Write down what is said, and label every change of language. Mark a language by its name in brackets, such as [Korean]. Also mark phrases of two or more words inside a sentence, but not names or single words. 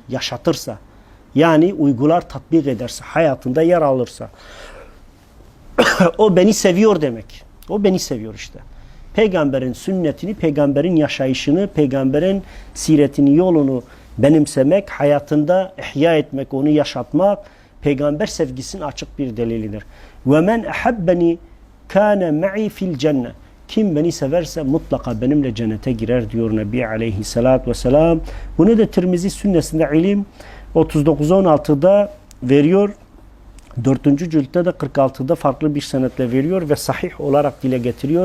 [Turkish] Yaşatırsa, yani uygular, tatbik ederse, hayatında yer alırsa, o beni seviyor demek. O beni seviyor işte. Peygamberin sünnetini, peygamberin yaşayışını, peygamberin siretini, yolunu benimsemek, hayatında ihya etmek, onu yaşatmak, peygamber sevgisinin açık bir delilidir. [Arabic] وَمَنْ اَحَبَّنِي كَانَ مَعِي فِي الْجَنَّةِ [Turkish] Kim beni severse mutlaka benimle cennete girer diyor Nebi aleyhissalatü vesselam. Bunu da Tirmizi sünnesinde ilim 39-16'da veriyor. 4. ciltte de 46'da farklı bir senetle veriyor ve sahih olarak dile getiriyor.